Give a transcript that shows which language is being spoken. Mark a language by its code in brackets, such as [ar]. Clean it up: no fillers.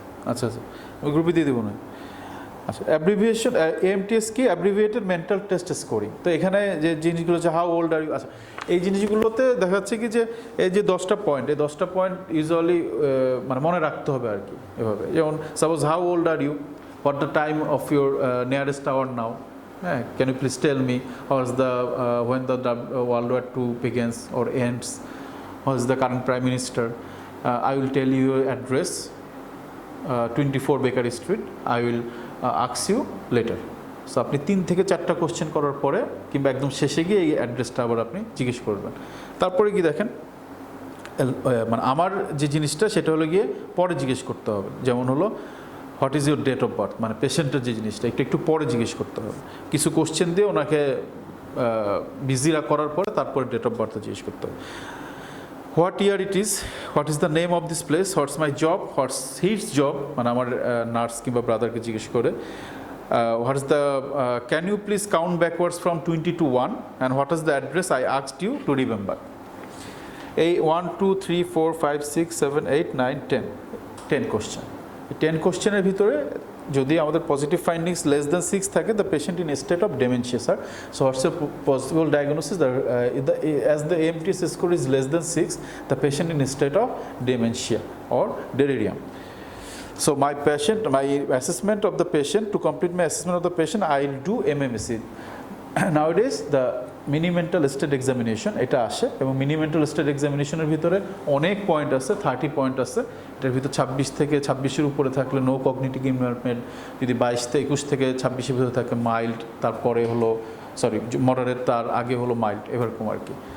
[bn] আচ্ছা আচ্ছা, আমি গ্রুপে দিয়ে দেবো না। আচ্ছা, অ্যাব্রিভিয়েশন এএমটিএস কি, অ্যাব্রিভিয়েটেড মেন্টাল টেস্ট স্কোরিং। তো এখানে যে জিনিসগুলো হচ্ছে [en] how old are you, [bn] আচ্ছা এই জিনিসগুলোতে দেখা যাচ্ছে কি যে এই যে 10টা পয়েন্ট, এই 10টা পয়েন্ট ইউজুয়ালি মানে মনে রাখতে হবে আর কি এভাবে। [en] যেমন suppose how old are you, what the time of your nearest hour now, হ্যাঁ, can you please tell me how is the when the World War II begins or ends, who is the current Prime Minister, I will tell you your address, 24 Baker Street, I will ask you later. [bn] So আপনি 3 থেকে 4টা question করার পরে কিংবা একদম শেষে গিয়ে এই অ্যাড্রেসটা আবার আপনি জিজ্ঞেস করবেন। তারপরে কি দেখেন, মানে আমার যে জিনিসটা সেটা হলো গিয়ে পরে জিজ্ঞেস করতে হবে। যেমন হলো [en] what is your date of birth, [bn] মানে পেশেন্টের যে জিনিসটা একটু পরে জিজ্ঞেস করতে হবে। কিছু কোশ্চেন দিয়ে ওনাকে বিজিরা করার পরে তারপরে ডেট অফ বার্থ জিজ্ঞেস করতে হবে। [en] what year it is, what is the name of this place, what's my job, what's his job, [bn] মানে আমার নার্স কিংবা ব্রাদারকে জিজ্ঞেস করে। [en] What is the can you please count backwards from 20 to 1 and what is the address I asked you to remember? A 1 2 3 4 5 6 7 8 9 10 question. 10 কোশ্চেনের [bn] ভিতরে যদি আমাদের [en] Positive findings less than 6 থাকে, the patient in state of dementia sir. So what's a possible diagnosis, as the AMTS score is less than 6, the patient in state of dementia or delirium. So my assessment of the patient, to complete my assessment of the patient, I'll do MMSC. Nowadays the [bn] mini mental state examination এটা আসে, এবং mini mental state এক্সামিনেশনের ভিতরে অনেক point আছে, 30 point আছে। এটার ভিতরে 26 থেকে 26-এর উপরে থাকলে [en] no cognitive impairment, [bn] যদি 22 থেকে 21 থেকে 26-এর ভিতরে থাকে মাইল্ড, তারপরে হলো মডারেট, তার আগে হলো মাইল্ড, এরকম আর কি।